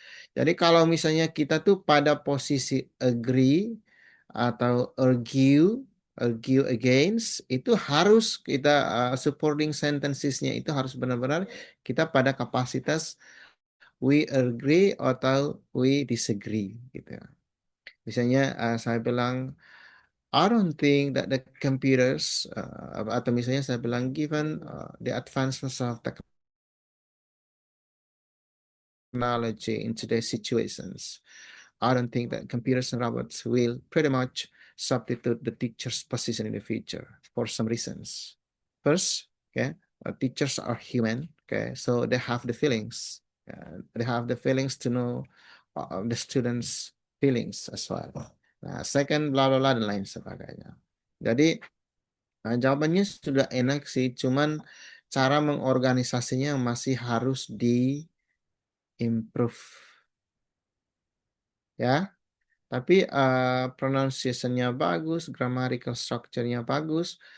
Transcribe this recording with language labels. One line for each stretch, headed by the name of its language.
Indonesian: Jadi kalau misalnya kita tuh pada posisi agree atau
English: argue against,
Indonesian: itu harus kita supporting sentencesnya itu harus benar-benar kita pada kapasitas
English: we agree
Indonesian: atau
English: we disagree
Indonesian: gitu. Misalnya saya bilang
English: I don't think that the computers
Indonesian: atau misalnya saya bilang
English: given the advancements of technology in today's situations, I don't think that computers and robots will pretty much substitute the teacher's position in the future for some reasons. First, okay, teachers are human, okay, so they have the feelings. They have the feelings to know the students' feelings as well.
Indonesian: Nah, second, bla bla bla dan lain sebagainya. Jadi jawabannya sudah enak sih, cuman cara mengorganisasinya masih harus di improve ya. Tapi pronunciation-nya bagus, grammatical structure-nya bagus.